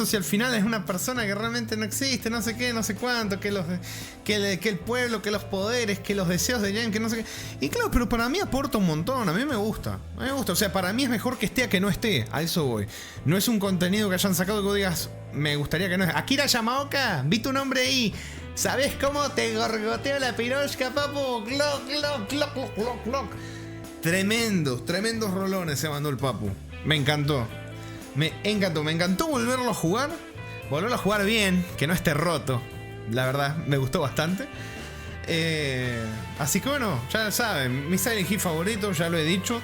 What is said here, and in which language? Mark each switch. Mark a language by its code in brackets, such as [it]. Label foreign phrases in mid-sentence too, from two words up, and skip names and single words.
[es] Si al final es una persona que realmente no existe, no sé qué, no sé cuánto, que el pueblo, que los poderes, que los deseos de James, que no sé qué. Y claro, pero para mí aporta un montón, a mí me gusta. O sea, para mí es mejor que esté a que no esté, a eso voy. No es un contenido que hayan sacado que digas, me gustaría que no es. Akira Yamaoka, vi tu nombre ahí. ¿Sabes cómo te gorgoteo la piroshka, papu? Cloc, cloc, cloc, cloc, cloc, cloc. Tremendos rolones se mandó el papu. Me encantó. Me encantó volverlo a jugar. Volverlo a jugar bien, que no esté roto. La verdad, me gustó bastante. Así que bueno, ya saben, mi Silent Hill favorito, ya lo he dicho.